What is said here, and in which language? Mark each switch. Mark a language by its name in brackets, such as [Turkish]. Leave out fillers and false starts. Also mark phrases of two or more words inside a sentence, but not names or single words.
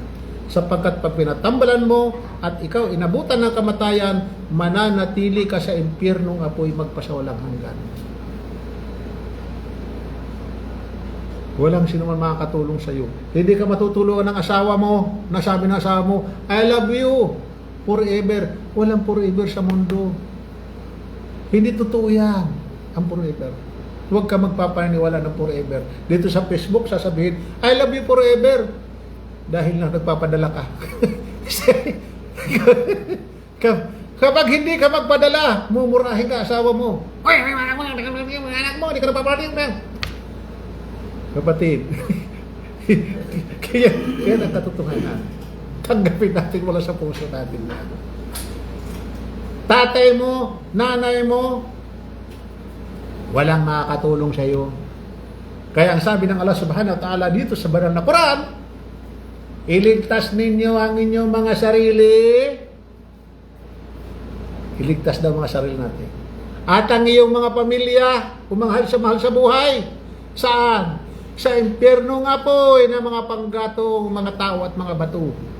[Filipino] Sapagkat pag pinatambalan mo at ikaw inabutan ng kamatayan, mananatili ka sa impyernong apoy magpasawalang hanggan. Walang sino man makakatulong sa iyo. Hindi ka matutulungan ng asawa mo. Nasabi ng asawa mo, [English] I love you forever. [Filipino] Walang forever sa mundo. Hindi totoo yan, ang forever. Huwag ka magpapaniwala ng forever. Dito sa Facebook, sasabihin, [English] I love you forever. [Filipino] Dahil lang nagpapadala ka. Kapag hindi ka magpadala, mumurahin ka asawa mo. Uy, anak mo, hindi ka nagpapadaling ka. Kapatid, kaya ang katotohanan. Tanggapin natin wala sa puso natin. Tatay mo, nanay mo, walang makakatulong sa iyo. Kaya ang sabi ng Allah [Arabic] سبحانه وتعالى [Filipino] dito sa banal na Quran, iligtas ninyo ang inyong mga sarili. Iligtas daw mga sarili natin. At ang iyong mga pamilya, umahal sa buhay. Saan? Sa impyernong apoy ng mga panggatong mga tao at mga bato.